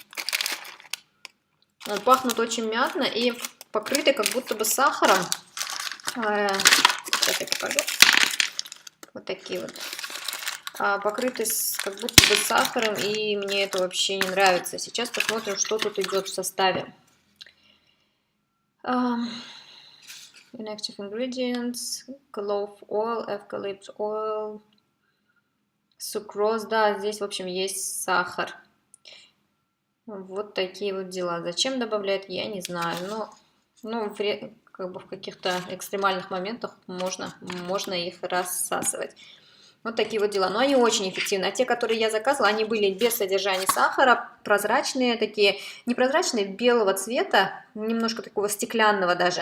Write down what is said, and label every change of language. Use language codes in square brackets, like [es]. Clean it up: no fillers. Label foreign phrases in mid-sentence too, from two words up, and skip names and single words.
[ru] Пахнут очень мятно и покрыты как будто бы сахаром. Сейчас я покажу. Вот такие вот. Покрыты как будто бы сахаром, и мне это вообще не нравится. Сейчас посмотрим, что тут идет в составе. [en] Inactive ingredients, clove oil, eucalypt oil, sucrose. [ru] Да, здесь, в общем, есть сахар. Вот такие вот дела. Зачем добавлять, я не знаю. Но как бы в каких-то экстремальных моментах можно их рассасывать. Вот такие вот дела. Но они очень эффективны. А те, которые я заказывала, они были без содержания сахара, прозрачные такие, непрозрачные, белого цвета, немножко такого стеклянного даже.